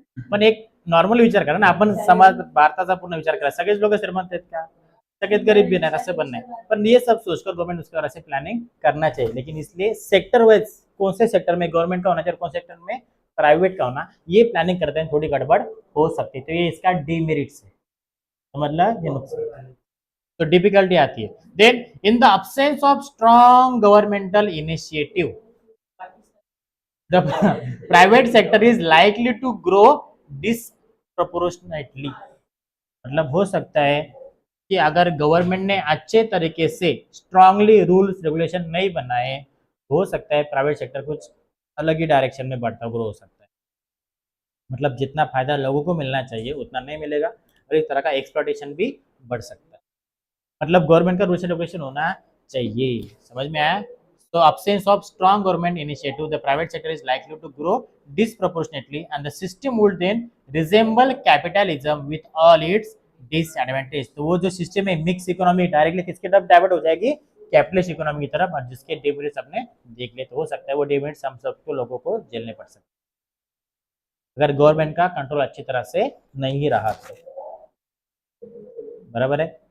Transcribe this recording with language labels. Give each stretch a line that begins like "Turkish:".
Marathi: पण एक नॉर्मल विचार करा ना, आपण समाज भारताचा पूर्ण विचार करा, सगळेच लोक श्रीमंत आहेत का, सगळेच गरीब भी नाही, असं पण नाही, पण
Hindi: ये सब सोचकर गवर्नमेंट उसके ऐसे प्लानिंग करना चाहिए। लेकिन इसलिए सेक्टर वाइज कौन से सेक्टर में गवर्नमेंट का होना चाहिए, कौन से सेक्टर में प्राइवेट का होना, ये प्लानिंग करते हैं थोड़ी गड़बड़ हो सकती है, तो ये इसका डीमेरिट्स है, मतलब ये नुकसान, तो डिफिकल्टी आती है।
English: then in the absence of strong governmental initiative the private sector is likely to grow disproportionately,
Hindi: मतलब हो सकता है कि अगर गवर्नमेंट ने अच्छे तरीके से स्ट्रांगली रूल्स रेगुलेशन नहीं बनाए, हो सकता है प्राइवेट सेक्टर कुछ अलग ही डायरेक्शन में बढ़ता ग्रो हो सकता है, मतलब जितना फायदा लोगों को मिलना चाहिए उतना नहीं मिलेगा और इस तरह का एक्सप्लॉयटेशन भी बढ़ सकता है। मतलब गवर्नमेंट का रूल्स एंड रेगुलेशन होना चाहिए, समझ में आया।
English: So absence of strong government initiative, the private sector is likely to grow disproportionately and the system would then resemble capitalism with all its disadvantages।
Hindi: तो वो जो सिस्टम है मिक्स इकोनॉमी डायरेक्टली किसकी तरफ डाइवर्ट हो जाएगी, कैपिटलिस्ट इकोनॉमी की तरफ, और जिसके डिमेरिट्स अपने देख ले, तो हो सकता है वो डिमेरिट्स हम सबको लोगों को झेलने पड़ सकते हैं अगर गवर्नमेंट का कंट्रोल अच्छी तरह से नहीं रहा तो, बराबर है।